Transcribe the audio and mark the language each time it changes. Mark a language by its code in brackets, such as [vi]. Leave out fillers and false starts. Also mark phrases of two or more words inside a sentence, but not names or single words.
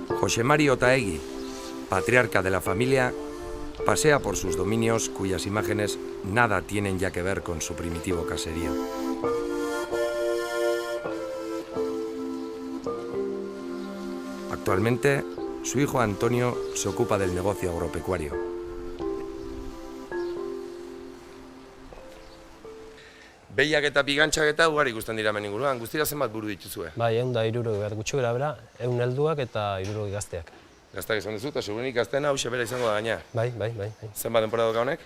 [es] José Mari Otaegi, patriarca de la familia, pasea por sus dominios cuyas imágenes nada tienen ya que ver con su primitivo caserío. Actualmente, su hijo Antonio se ocupa del negocio agropecuario. [eu] Behiak eta pigantzak eta ugari ikusten dira hemen inguruan, guztira zenbat buru dituzue? Bai, 160 bat gutxi gara 100 helduak eta 60 gazteak. Gaztak izan duzu, eta segurenik gazteena hau bera izango da gaina. Bai. Zenbat denbora doka honek?